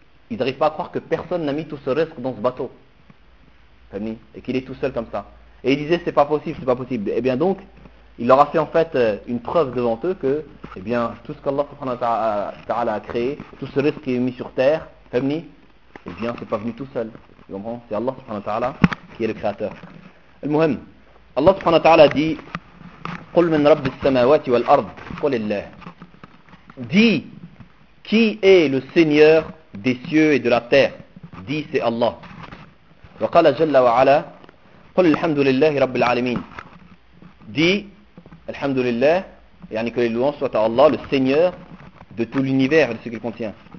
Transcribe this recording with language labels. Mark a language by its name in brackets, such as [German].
[French] Ils n'arrivent pas à croire que personne n'a mis tout ce risque dans ce bateau. Et qu'il est tout seul comme ça. Et ils disaient, c'est pas possible. Et bien donc, il leur a fait en fait une preuve devant eux que, eh bien, tout ce qu'Allah subhanahu wa ta'ala a créé, tout ce risque qui est mis sur terre, eh bien, c'est pas venu tout seul. Tu comprends ? C'est Allah subhanahu wa ta'ala qui est le créateur. [Arabic] Al-Muhim, [French] Allah subhanahu wa ta'ala dit, [Arabic] قُلْ مِنْ رَبِّ السَّمَاوَاتِ وَالْأَرْضِ قُلِ اللَّهِ. [French] Dis, qui est le Seigneur des cieux et de la terre ? Dis, c'est Allah. [Arabic] وَقَالَ جَلَّ وَعَلَى قُلِ الْحَمْدُ لِلَّهِ رَبِّ الْعَالَمِينَ. [French] Dit, Alhamdulillah, yani que les louanges soient à Allah, le Seigneur de tout l'univers et de ce qu'il contient.